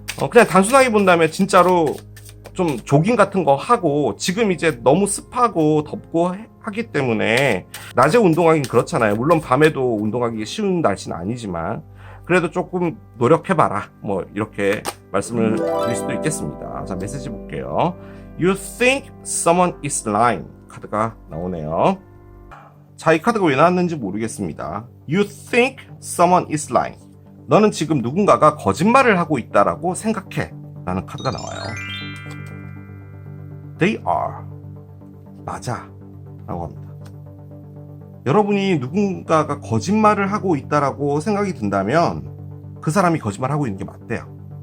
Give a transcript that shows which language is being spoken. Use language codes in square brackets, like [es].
[ko] 그냥 단순하게 본다면 진짜로 좀 조깅 같은 거 하고 지금 이제 너무 습하고 덥고 하기 때문에 낮에 운동하긴 그렇잖아요. 물론 밤에도 운동하기 쉬운 날씨는 아니지만 그래도 조금 노력해봐라. 뭐 이렇게 말씀을 드릴 수도 있겠습니다. 자, 메시지 볼게요. [en] You think someone is lying [ko] 카드가 나오네요. 자, 이 카드가 왜 나왔는지 모르겠습니다. [en] You think someone is lying. [ko] 너는 지금 누군가가 거짓말을 하고 있다라고 생각해. 라는 카드가 나와요. [en] They are. [ko] 맞아. 라고 합니다. 여러분이 누군가가 거짓말을 하고 있다라고 생각이 든다면 그 사람이 거짓말하고 있는 게 맞대요.